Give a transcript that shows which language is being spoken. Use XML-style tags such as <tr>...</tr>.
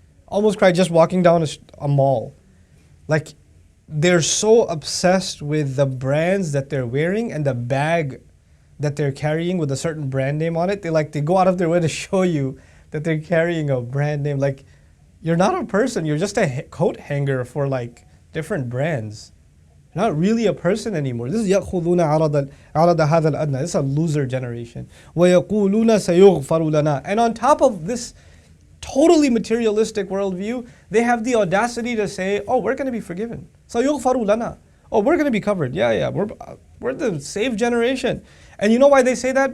<en>Almost cried just walking down a mall. Like, they're so obsessed with the brands that they're wearing and the bag that they're carrying with a certain brand name on it. They go out of their way to show you that they're carrying a brand name. Like, you're not a person, you're just a coat hanger for different brands. You're not really a person anymore. This is</en> <ar>يَأْخُذُونَ عَرَضَ هَذَا الْأَدْنَى.</ar> <en>This is a loser generation.</en> <ar>وَيَقُولُونَ سَيُغْفَرُ لَنَا.</ar> <en>And on top of this totally materialistic worldview, they have the audacity to say, oh, we're going to be forgiven.</en> <ar>سَيُغْفَرُ لَنَا.</ar> <en>Oh, we're going to be covered. Yeah, we're the saved generation. And you know why they say that?</en>